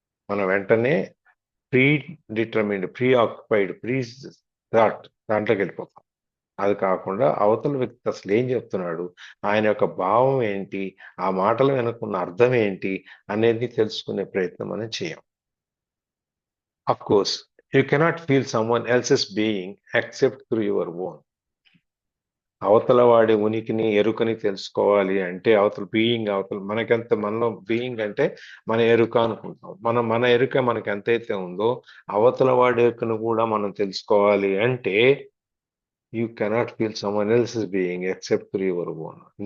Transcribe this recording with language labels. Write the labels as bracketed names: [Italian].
[Telugu] మనం వెంటనే pre determined, pre occupied, pre thought దాంట్లోకి వెళ్ళిపోతాం. అది కాకుండా అవతల వ్యక్తి అసలు ఏం చెప్తున్నాడు, ఆయన యొక్క భావం ఏంటి, ఆ మాటలు వెనుకున్న అర్థం ఏంటి అనేది తెలుసుకునే ప్రయత్నం మనం చేయం. [English] Of course, you cannot feel someone else's being except through your own. [Telugu] అవతల వాడి ఉనికిని, ఎరుకని తెలుసుకోవాలి అంటే అవతల మనలో బీయింగ్ అంటే మన ఎరుక అనుకుంటాం. మన ఎరుక మనకి ఎంతైతే ఉందో అవతల వాడి ఎరుకను కూడా మనం తెలుసుకోవాలి అంటే you cannot feel someone else's being except through your own.